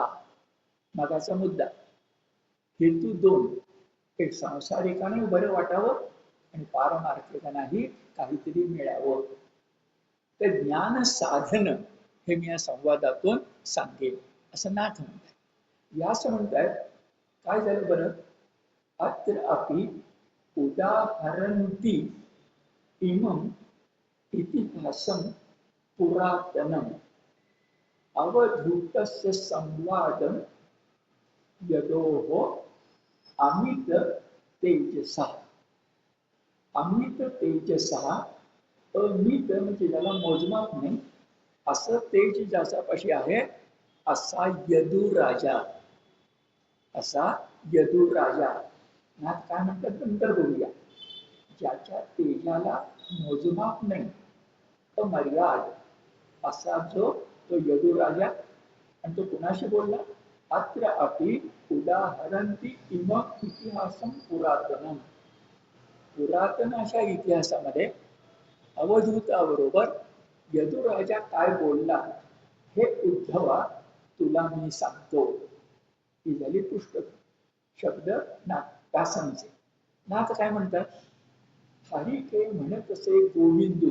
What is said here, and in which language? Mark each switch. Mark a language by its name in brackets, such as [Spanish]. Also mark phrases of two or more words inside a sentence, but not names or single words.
[Marathi] मगाचा मुद्दा, हेतू 2. एक सांसारिकाने बरं वाटावं आणि पारमार्थिकांनाही काहीतरी मिळावं. तर ज्ञान साधन हे मी या संवादातून सांगेन असं नाथ म्हणतात. व्यास म्हणतात, काय झालं बरं? [Sanskrit] अत्र अपि उदाहरन्ति इमं इतिहासं पुरातनम्, अवधूतस्य संवादं यदोः अमित तेजसा. अमित तेजसा, [Marathi] अमित म्हणजे ज्याला मोजमाप नाही असं तेज ज्याच्यापाशी आहे, असा यदु राजा. असा यदु राजा. नाथ काय म्हणतात नंतर बोलूया. ज्याच्या तेजाला मोजमाप नाही, अमर्याद असा जो तो यदु राजा. आणि तो कुणाशी बोलला? [Sanskrit] अत्र अपि उदाहरन्ति इमं इतिहासं पुरातनम. [Marathi] पुरातन अशा इतिहासामध्ये अवधूताबरोबर यदु राजा काय बोलला हे उद्धवा तुला मी सांगतो. ही झाली पुस्तक शब्द व्यासांचे. नाथ काय म्हणतात? हरिखे म्हणत असे गोविंदू.